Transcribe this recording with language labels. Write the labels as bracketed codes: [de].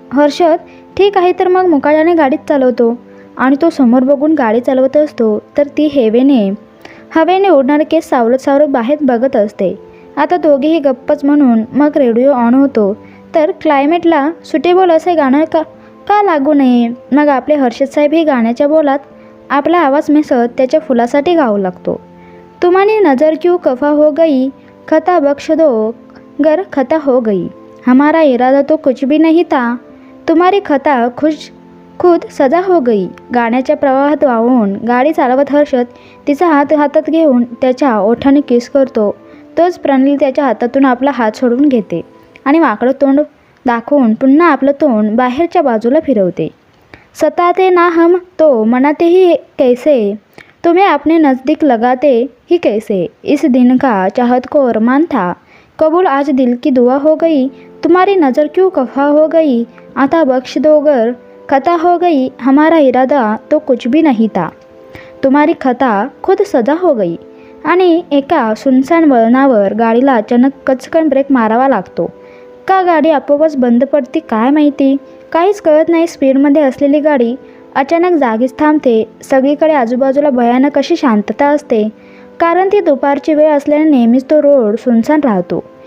[mr] हर्षद, ठीक आहे तर मग मुकाट्याने गाडीच चालवतो. आणि तो समोर बघून गाडी चालवत असतो तर ती हवेने उडणारे केस सावरत बाहेर बघत असते. आता दोघेही गप्पच म्हणून मग रेडिओ ऑन होतो. तर क्लायमेटला सुटेबल असे गाणं का लागू नये? मग आपले हर्षद साहेब ही गाण्याच्या बोलात आपला आवाज मिसळत त्याच्या फुलासाठी गाऊ लागतो. [hi] तुम्हारी नज़र क्यों खफा हो गई, खता बख्श दो गर खता हो गई, हमारा इरादा तो कुछ भी नहीं था, तुम्हारी खता खुद सजा हो गई. [mr] गाण्याच्या प्रवाहात वाहून गाडी चालवत हर्षद तिचा हात हातात घेऊन त्याच्या ओठाने किस करतो. तोच प्रणाली त्याच्या हातातून आपला हात सोडून घेते आणि वाकडं तोंड दाखवून पुन्हा आपलं तोंड बाहेरच्या बाजूला फिरवते. [hi] सताते ना हम तो मनाते ही कैसे, तुम्हें अपने नज़दीक लगाते ही कैसे, इस दिन का चाहत को अरमान था, कबूल आज दिल की दुआ हो गई, तुम्हारी नज़र क्यों खफा हो गई, आता बख्श दो गर खता हो गई, हमारा इरादा तो कुछ भी नहीं था, तुम्हारी खता खुद सजा हो गई. [mr] आणि एका सुनसान वळणावर गाडीला अचानक कचकन ब्रेक मारावा लागतो. का गाडी आपोआपच बंद पडते काय माहिती? काहीच कळत नाही. स्पीडमध्ये असलेली गाडी अचानक जागीच थांबते. सगळीकडे आजूबाजूला भयानक अशी शांतता असते, कारण ती दुपारची वेळ असल्याने नेहमीच तो रोड सुनसान राहतो.